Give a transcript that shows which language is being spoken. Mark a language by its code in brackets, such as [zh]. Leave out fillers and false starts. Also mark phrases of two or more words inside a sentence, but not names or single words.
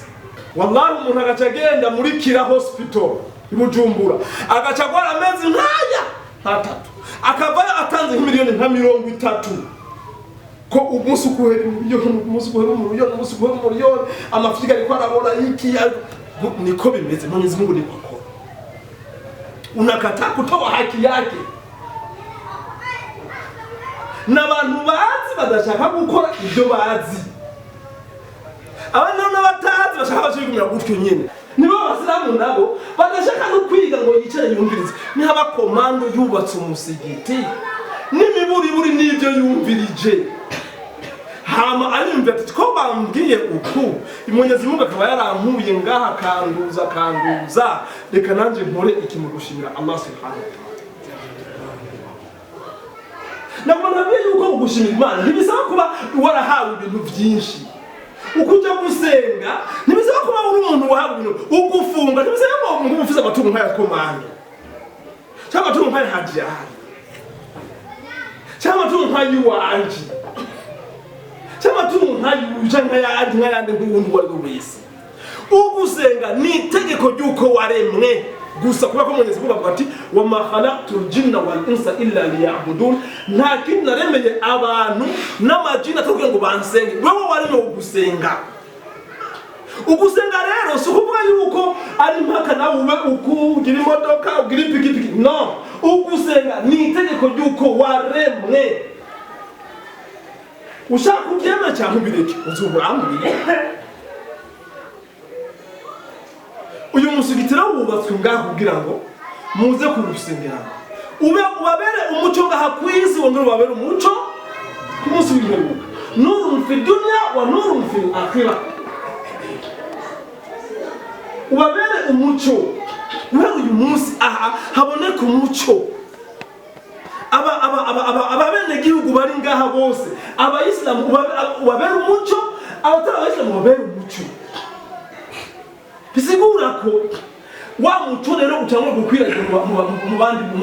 [rn] Wallahi umuntu agacagenda muri Kira Hospital ibujumbura agacagwara amezi nkaya hatatu akavayo atanze nk'imiliyoni nka 30 ko umusukuhera umuriyoni amafika ariko arabona iki niko bimeze. [sw] Mwenyezi Mungu ni kwako unakataa kutoa haki yake [rn] n'abantu bazi badashaka gukora ibyo bazi. Abana n'abatazi bashaka bashigumira gutyo nyene nibo abasilamu nabo badashaka no kwiga ngo yicare yumvirize. Ni haba komando yubatse umusigiti n'imiburi n'ibyo yumvirije hama arimvye ati ko bambwiye uku Mwenyezi Mungu akaba yarampuye ngaha kanduza reka nanje nkore iki mu gushimira Allah [ar] سبحانه وتعالى. [rn] Nabona yuko gushimira Imana ntibisaba kuba warahawe ibintu byinshi. Ukuja gusenga ntibisaba kuba uri umuntu wahawe ibintu. Ugufunga ntibisaba kuba umuntu ufise amatungo nkaya komando cyangwa amatungo nkaya hajyari cyangwa amatungo nkay'iwanje cyangwa amatungo nkayandi nk'uwundi wari wese. Ugusenga ni itegeko ry'uko waremwe gusa kuba ko Mwenyezi Mungu avuga ati [ar] وما خلقت الجن والإنس إلا ليعبدون. [rn] Nta kintu naremeye abantu n'amajini atavuga ngo bansenge. Wewe waremwe ugusenga. Ugusenga rero si ukuvuga yuko ari mpaka nawe ube ugira imodoka ugira ipikipiki. No, ugusenga ni itegeko ry'uko waremwe. Ushaka kubyemera cyangwa ubireke uzuburamburiye. uyu musigiti rero wubatswe ngaha kugira ngo muze kurusengeramo ubabere umuco ngaha ku isi wongere ubabere umuco ku munsi w'imperuka [ar] نور في الدنيا ونور في الآخرة [rn] ubabere umuco guhera uyu munsi aha haboneka umuco ababenegihugu bari ngaha bose abayisilamu ubabere umuco abatari abayisilamu ubabere umuco bisigura ko wa muco rero utangwa gukwiragira mu bandi